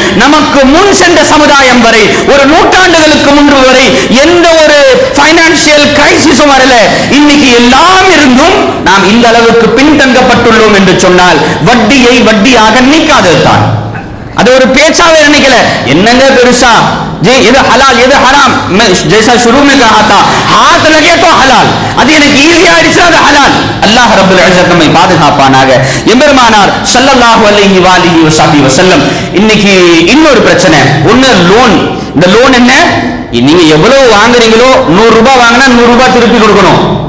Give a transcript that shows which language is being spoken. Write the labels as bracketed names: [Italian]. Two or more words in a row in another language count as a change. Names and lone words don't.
[Tamil] நமக்கு முன் சென்ற சமுதாயம் வரை, ஒரு நூற்றாண்டுகளுக்கு முன்பு வரை எந்த ஒரு பைனான்சியல் கிரைசிஸும் வரல. இன்னைக்கு எல்லாம் இருந்தும் நாம் இந்த அளவுக்கு பின்தங்கப்பட்டுள்ளோம் என்று சொன்னால் வட்டியை வட்டியாக நினைக்காததுதான். அது ஒரு பேச்சாவே நினைக்கல. என்னங்க பெருசா [Hindi] जी ये हलाल ये हराम, मैं जैसा शुरू में कहा था हाथ लगे तो हलाल, [Tamil] அது எனக்கு ஈஸியா ஆயிடுச்சு, அது ஹலால். [Arabic] الله رب العزة [Tamil] நம்மை பாதுகாப்பானாக. எம்பெருமானார் [Arabic] صلى الله عليه وسلم [Tamil] இன்னைக்கு இன்னொரு பிரச்சனை, ஒண்ணு லோன். இந்த லோன் என்ன? நீங்க எவ்வளவு வாங்குறீங்களோ 100 ரூபாய் வாங்கினா 100 ரூபாய் திருப்பி கொடுக்கணும்.